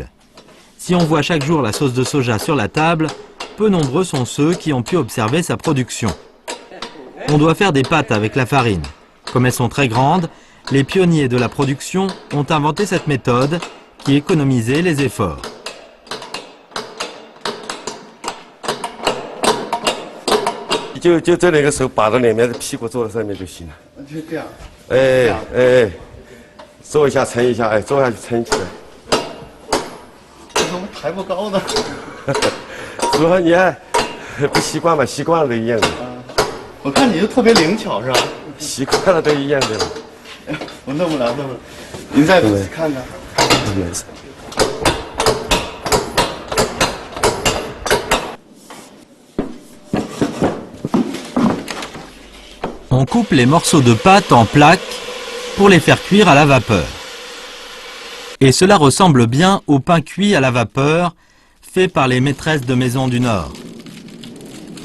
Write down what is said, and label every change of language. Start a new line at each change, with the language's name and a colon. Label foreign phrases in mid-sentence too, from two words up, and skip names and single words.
French: Si on voit chaque jour la sauce de soja sur la table, peu nombreux sont ceux qui ont pu observer sa production. On doit faire des pâtes avec la farine. Comme elles sont très grandes, les pionniers de la production ont inventé cette méthode qui économisait les efforts.
Chinese: 就这两个手把着两面的屁股坐在上面就行了。就这样。坐一下撑一下，坐下去撑起来。这怎么抬不高呢？主要你还不习惯嘛，习惯了都一样的。我看你就特别灵巧是吧？习惯了都一样的。我弄不了，弄不了。您再看看。
French: On coupe les morceaux de pâte en plaques pour les faire cuire à la vapeur. Et cela ressemble bien au pain cuit à la vapeur fait par les maîtresses de maison du Nord.